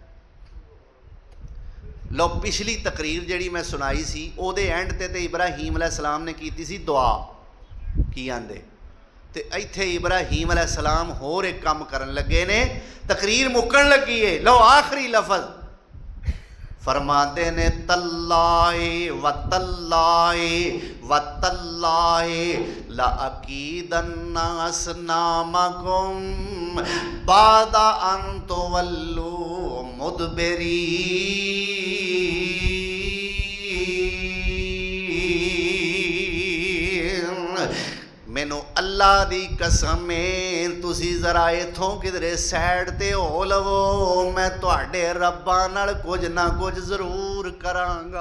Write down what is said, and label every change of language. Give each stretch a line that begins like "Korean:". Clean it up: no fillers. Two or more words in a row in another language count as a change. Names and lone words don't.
Punjabi: ਲੋ ਪਿਛਲੀ ਤਕਰੀਰ ਜਿਹੜੀ ਮੈਂ ਸੁਣਾਈ ਸੀ ਓਦੇ ਐਂਡ ਤੇ ਇਬਰਾਹੀਮ ਅਲੈਹਿੱਸਲਾਮ ਨੇ ਕੀਤੀ ਸੀ ਦੁਆ ਕੀ ਆਂਦੇ ਤੇ ਇੱਥੇ ਇਬਰਾਹੀਮ ਅਲੈਹਿੱਸਲਾਮ ਹੋਰ ਇਕ ਕੰਮ ਕਰਨ ਲੱਗੇ ਨੇ। ਤਕਰੀਰ ਮੁਕਣ ਲੱਗੀ ਹੈ। ਲੋ ਆਖ਼ਰੀ ਲਫ਼ਜ਼ ਫ਼ਰਮਾਂਦੇ ਨੇ
Arabic: تالله و تالله و تالله لأكيدن أصنامكم بعد أن تولوا مدبرين.
Punjabi: ਮੈਨੂੰ ਅੱਲਾਹ ਦੀ ਕਸਮ ਹੈ ਤੁਸੀਂ ਜ਼ਰਾ ਇਥੋਂ ਕਿਧਰੇ ਸਾਈਡ ਤੇ ਹੋ ਲਵੋ ਮੈਂ ਤੁਹਾਡੇ ਰੱਬਾਂ ਨਾਲ ਕੁਝ ਨਾ ਕੁਝ ਜ਼ਰੂਰ ਕਰਾਂਗਾ।